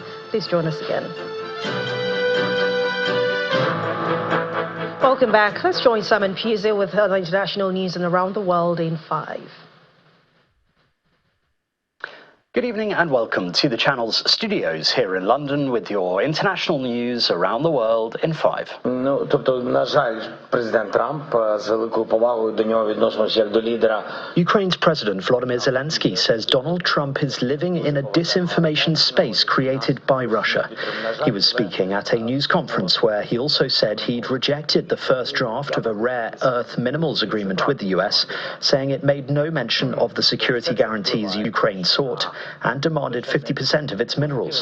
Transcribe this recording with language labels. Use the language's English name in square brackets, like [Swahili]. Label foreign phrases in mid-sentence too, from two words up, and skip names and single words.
[English] Please join us again. Welcome back. Let's join Simon Puse with other international news and around the world in 5. Good evening and welcome to the channel's studios here in London with your international news around the world in 5. [Ukrainian] На жаль, президент Трамп з великою повагою до нього відносимося як до лідера. [English] Ukraine's President Volodymyr Zelensky says Donald Trump is living in a disinformation space created by Russia. He was speaking at a news conference where he also said he'd rejected the first draft of a rare earth minerals agreement with the US, saying it made no mention of the security guarantees Ukraine sought and demanded 50% of its minerals.